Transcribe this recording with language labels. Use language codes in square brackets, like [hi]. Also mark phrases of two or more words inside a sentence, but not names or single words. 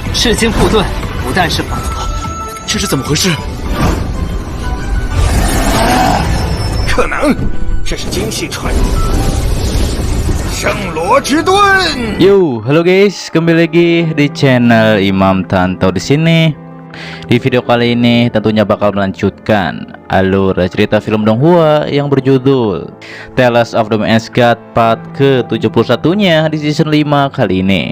[zh] 赤金护盾不但是宝物，这是怎么回事？可能这是精细传圣罗之盾。 [id] Yo, halo guys, kembali lagi di channel Imam Tanto di sini. Di video kali ini tentunya bakal melanjutkan alur cerita film Donghua yang berjudul Tales of the Ice God part ke-71-nya di season 5 kali ini.